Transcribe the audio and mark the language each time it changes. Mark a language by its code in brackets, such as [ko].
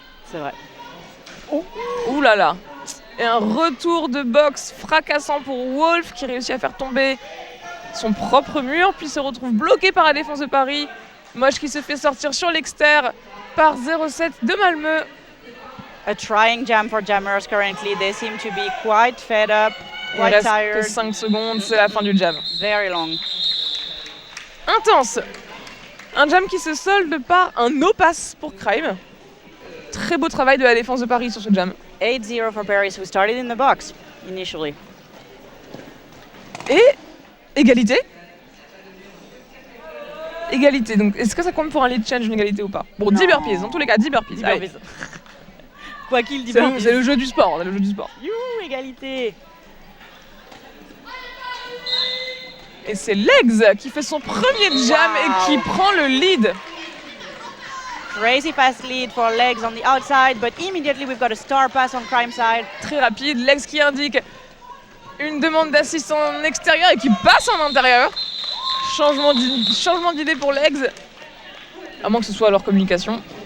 [fr] C'est vrai. Ouh là là. Et un retour de boxe fracassant pour Wolf qui réussit à faire tomber son propre mur, puis se retrouve bloqué par la défense de Paris. Mosh qui se fait sortir sur l'extérieur par 0-7 de Malmö. [en] A trying jam for jammers currently. They seem to be quite fed up. [fr] Il reste que 5 secondes, c'est la fin du jam. [en] Very long. Intense. [fr] Un jam qui se solde par un no-pass pour Crime. Très beau travail de la défense de Paris sur ce jam. [en] 8-0 for Paris, who started in the box initially. [fr] Et égalité. Égalité, donc est-ce que ça compte pour un lead change, une égalité ou pas? Bon, 10 burpees, dans tous les cas, 10 burpees. Quoi qu'il dit burpees. C'est le jeu du sport, le jeu du sport. Youhou, égalité. Et c'est Legs qui fait son premier jam et qui prend le lead. [en] Crazy fast lead for Legs on the outside, but immediately we've got a star pass on Crime side. [fr] Très rapide, Legs qui indique une demande d'assist en extérieur et qui passe en intérieur. Changement d'idée pour Legs. À moins que ce soit leur communication.